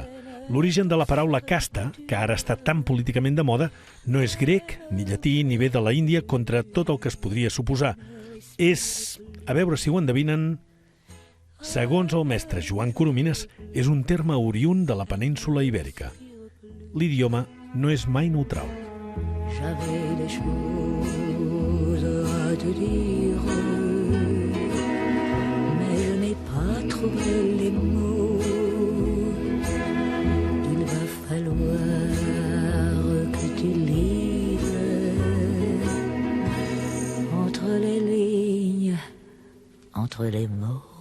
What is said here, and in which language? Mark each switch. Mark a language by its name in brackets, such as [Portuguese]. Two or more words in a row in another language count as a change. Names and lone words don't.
[Catalan] L'origen de la paraula casta, que ara està tan políticament de moda, no és grec, ni llatí, ni ve de la Índia, contra tot el que es podria suposar. És, a veure si ho endevinen, segons el mestre Joan Coromines, és un terme oriünd de la península ibèrica. L'idioma no és mai neutral. [French] J'avais des choses à te dire, mais je n'ai pas trouvé les mots. Il va falloir que tu lises entre les lignes, entre les mots.